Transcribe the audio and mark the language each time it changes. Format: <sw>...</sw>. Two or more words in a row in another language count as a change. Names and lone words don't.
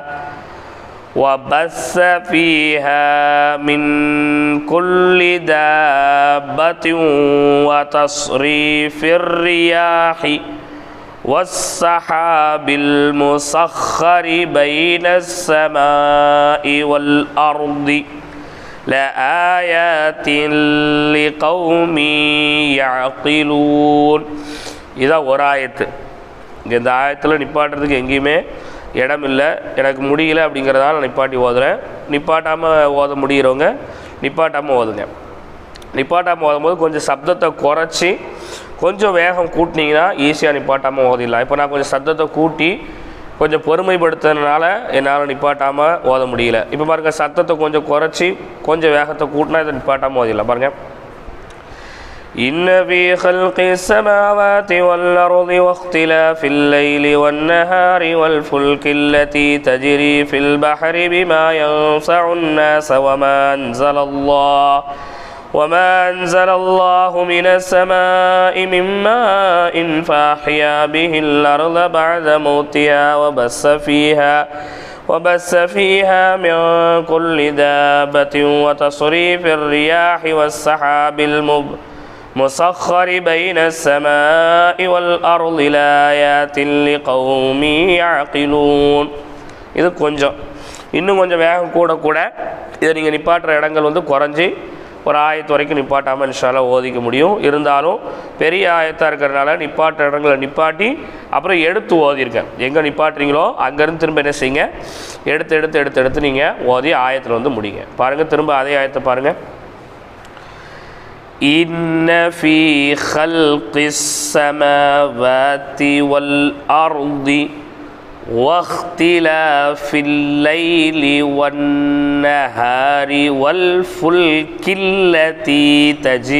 <ar>وبث فيها من كل دابة وتصريف الرياح والسحاب المسخر بين السماء والأرض لآيات لقوم يعقلون.</ar> <ta>இதான் ஒரு ஆயத்து. இந்த ஆயத்தில் நிப்பாட்டுறதுக்கு எங்கேயுமே இடம் இல்லை, எனக்கு முடியல அப்படிங்கிறதால நான் நிப்பாட்டி ஓதுறேன். நிப்பாட்டாமல் ஓத முடிகிறவங்க நிப்பாட்டாமல் ஓதுங்க. நிப்பாட்டாமல் ஓதும்போது கொஞ்சம் சப்தத்தை குறைச்சி கொஞ்சம் வேகம் கூட்டினீங்கன்னா ஈஸியாக நிப்பாட்டாமல் ஓதிடலாம். இப்போ நான் கொஞ்சம் சப்தத்தை கூட்டி கொஞ்சம் பொறுமைப்படுத்துறதுனால என்னால் நிப்பாட்டாமல் ஓத முடியல. இப்போ பாருங்கள், சத்தத்தை கொஞ்சம் குறைச்சி கொஞ்சம் வேகத்தை கூட்டினா இதை நிப்பாட்டாமல் ஓதிடலாம். பாருங்கள்.</ta> <ar>إن في خلق السماوات والأرض واختلاف الليل والنهار والفلك التي تجري في البحر بما ينفع الناس وما أنزل الله من السماء من ماء فأحيا به الأرض بعد موتها وبث فيها من كل دابة وتصريف الرياح والسحاب المسخر بين السماء والأرض لآيات لقوم يعقلون.</ar> <ta>இது கொஞ்சம் இன்னும் கொஞ்சம் வேகம் கூட கூட இதை நீங்கள் நிப்பாட்டுற இடங்கள் குறைஞ்சி ஒரு ஆயத்து வரைக்கும் நிப்பாட்டாமல்</ta> <ar>إن شاء الله</ar> <ta>ஓதிக்க முடியும். இருந்தாலும் பெரிய ஆயத்தாக இருக்கிறதுனால நிப்பாட்டுற இடங்களை நிப்பாட்டி அப்புறம் எடுத்து ஓதிருக்கேன். எங்கே நிப்பாட்டுறீங்களோ அங்கேருந்து திரும்ப என்ன செய்யுங்க, எடுத்து நீங்கள் ஓதி ஆயத்தில் முடிங்க. பாருங்கள், திரும்ப அதே ஆயத்தை பாருங்கள்.</ta> <ar>إن في خلق السماوات والأرض واختلاف الليل والنهار والفلك التي</ar>